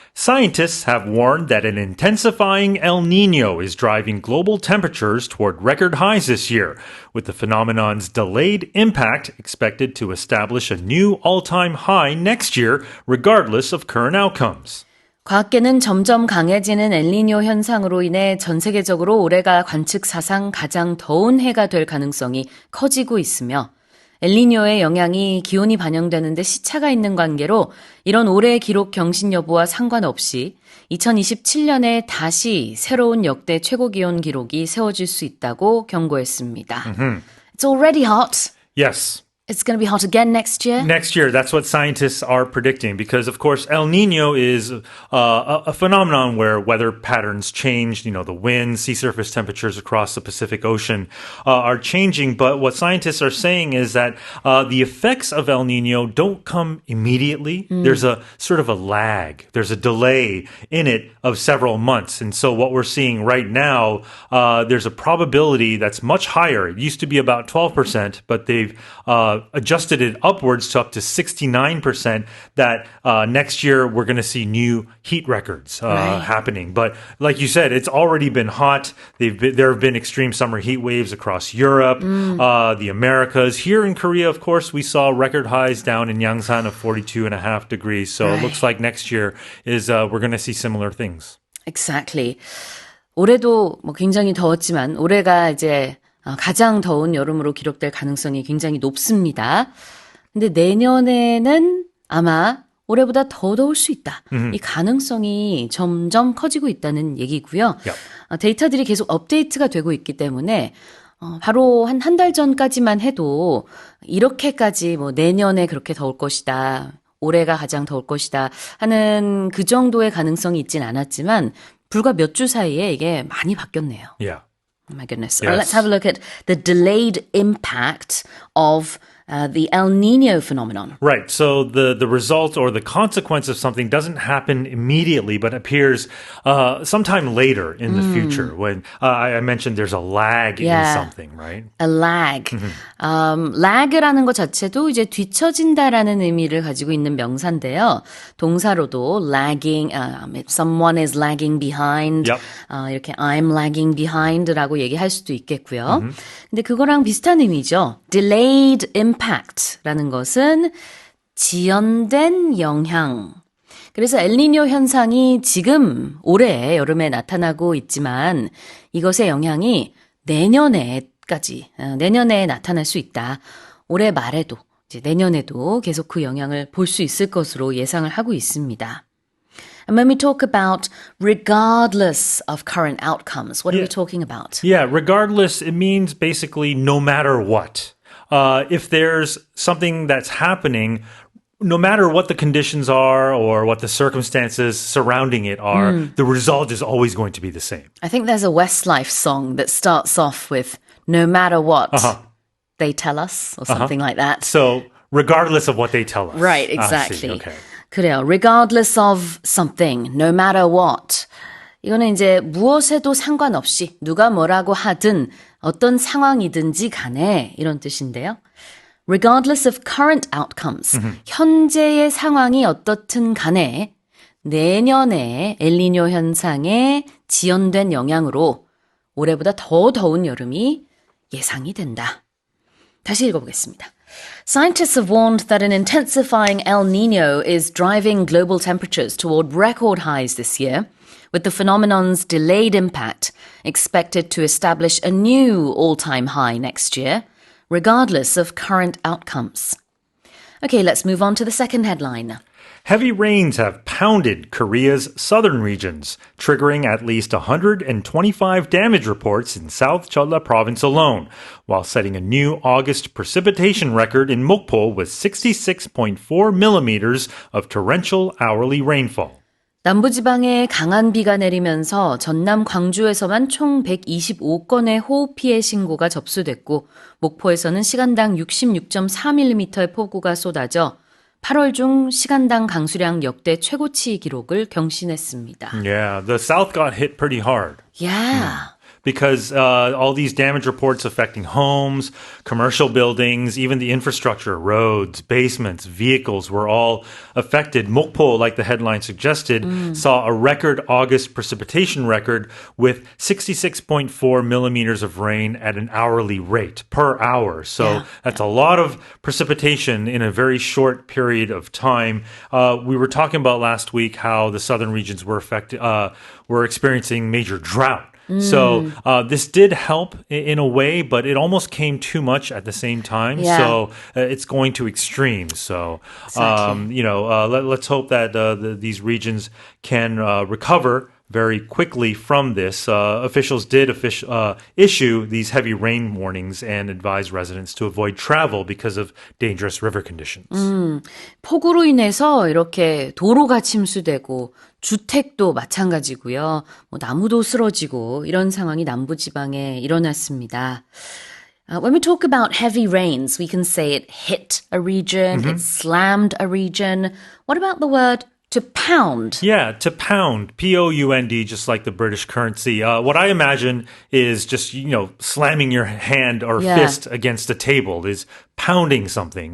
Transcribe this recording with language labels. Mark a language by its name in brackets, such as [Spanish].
[English] Scientists have warned that an intensifying El Nino is driving global temperatures toward record highs this year, with the phenomenon's delayed impact expected to establish a new all-time high next year, regardless of current outcomes. [Korean] 과학계는 점점 강해지는 엘니뇨 현상으로 인해 전 세계적으로 올해가 관측 사상 가장 더운 해가 될 가능성이 커지고 있으며 엘니뇨의 영향이 기온이 반영되는 데 시차가 있는 관계로 이런 올해의 기록 경신 여부와 상관없이 2027년에 다시 새로운 역대 최고 기온 기록이 세워질 수 있다고 경고했습니다. [English] It's already hot. Yes. It's going to be hot again next year? Next year, that's what scientists are predicting because, of course, El Nino is a phenomenon where weather patterns change. You know, the winds, sea surface temperatures across the Pacific Ocean are changing. But what scientists are saying is that the effects of El Nino don't come immediately. There's a sort of a lag. There's a delay in it of several months. And so what we're seeing right now, there's a probability that's much higher. It used to be about 12%, but they've adjusted it upwards to up to 69% that next year we're going to see new heat records happening. But like you said, it's already been hot. There have been extreme summer heat waves across Europe, the Americas. Here in Korea, of course, we saw record highs down in Yangsan of 42.5 degrees. So it looks like next year is we're going to see similar things. Exactly. [Korean] 올해도 뭐 굉장히 더웠지만 올해가 이제 가장 더운 여름으로 기록될 가능성이 굉장히 높습니다. 근데 내년에는 아마 올해보다 더 더울 수 있다. 이 가능성이 점점 커지고 있다는 얘기고요. 데이터들이 계속 업데이트가 되고 있기 때문에 바로 한 달 전까지만 해도 이렇게까지 뭐 내년에 그렇게 더울 것이다. 올해가 가장 더울 것이다 하는 그 정도의 가능성이 있진 않았지만 불과 몇 주 사이에 이게 많이 바뀌었네요. [English] Yeah. Oh my goodness. Yes. Let's have a look at the delayed impact of the El Nino phenomenon. Right. So the result or the consequence of something doesn't happen immediately, but appears sometime later in the future. When I mentioned there's a lag in something, right? A lag. [Korean] lag라는 것 자체도 이제 뒤처진다라는 의미를 가지고 있는 명사인데요. 동사로도 [English] lagging, if someone is lagging behind, [Korean] 이렇게 [English] I'm lagging behind라고 [Korean] 얘기할 수도 있겠고요. 근데 그거랑 비슷한 의미죠. [English] Delayed impact [Korean] 라는 것은 지연된 영향. 그래서 엘니뇨 현상이 지금 올해 여름에 나타나고 있지만 이것의 영향이 내년에 나타날 수 있다. 올해 말에도 이제 내년에도 계속 그 영향을 볼 수 있을 것으로 예상을 하고 있습니다. [English] And when we talk about regardless of current outcomes, what are we talking about? Yeah, regardless, it means basically no matter what. If there's something that's happening, no matter what the conditions are or what the circumstances surrounding it are, the result is always going to be the same. I think there's a Westlife song that starts off with no matter what they tell us or something like that. So regardless of what they tell us. Right, exactly. Okay. [Korean] 그래요. [English] Regardless of something, no matter what. [Korean] 이거는 이제 무엇에도 상관없이 누가 뭐라고 하든 어떤 상황이든지 간에 이런 뜻인데요. [English] Regardless of current outcomes. [Korean] 현재의 상황이 어떻든 간에 내년에 엘니뇨 현상의 지연된 영향으로 올해보다 더 더운 여름이 예상이 된다. 다시 읽어보겠습니다. [English] Scientists have warned that an intensifying El Nino is driving global temperatures toward record highs this year, with the phenomenon's delayed impact expected to establish a new all-time high next year, regardless of current outcomes. Okay, let's move on to the second headline. Heavy rains have pounded Korea's southern regions, triggering at least 125 damage reports in South Jeolla province alone, while setting a new August precipitation record in Mokpo with 66.4 millimeters of torrential hourly rainfall. [Korean] 남부지방에 강한 비가 내리면서 전남 광주에서만 총 125건의 호우 피해 신고가 접수됐고 목포에서는 시간당 66.4mm의 폭우가 쏟아져 8월 중 시간당 강수량 역대 최고치 기록을 경신했습니다. [English] Yeah, the south got hit pretty hard. Yeah. because all these damage reports affecting homes, commercial buildings, even the infrastructure, roads, basements, vehicles were all affected. Mokpo, like the headline suggested, saw a record August precipitation record with 66.4 millimeters of rain at an hourly rate per hour. So that's a lot of precipitation in a very short period of time. We were talking about last week how the southern regions were experiencing major drought. So this did help in a way, but it almost came too much at the same time. Yeah. So it's going to extremes. So Exactly. let's hope that these regions can recover very quickly from this. Officials did issue these heavy rain warnings and advise residents to avoid travel because of dangerous river conditions. [Korean] 폭우로 인해서 이렇게 도로가 침수되고 주택도 마찬가지고요. 뭐 나무도 쓰러지고 이런 상황이 남부지방에 일어났습니다. [English] When we talk about heavy rains, we can say it hit a region, it slammed a region. What about the word to pound? Yeah, to pound, P-O-U-N-D, just like the British currency. What I imagine is just, slamming your hand or fist against a table is pounding something.